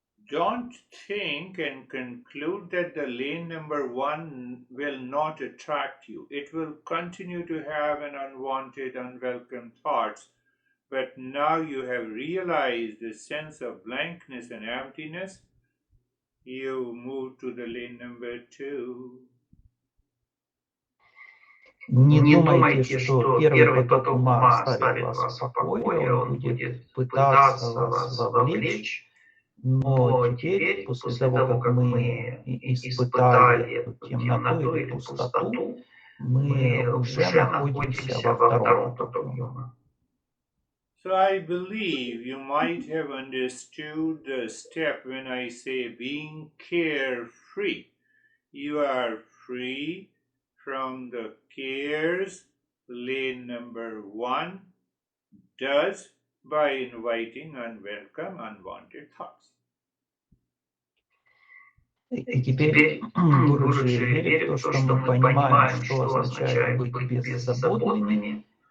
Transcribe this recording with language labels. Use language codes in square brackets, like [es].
[en] Don't think and conclude that the lane number 1 will not attract you. It will continue to have an unwanted, unwelcome thoughts. But now you have realized the sense of blankness and emptiness. You move to the lane number 2. [ru] Не думайте, что первый поток ума оставит вас в покое, он будет пытаться вас вовлечь. Но теперь, после того, как мы испытали эту темноту или пустоту, мы уже находимся во втором потоке ума. [en] So I believe you might have understood the step when I say being carefree. You are free from the cares lane number 1 does by inviting unwelcome, unwanted thoughts. [ru] И теперь Гурджи верит в то, что мы понимаем, что означает быть беззаботными.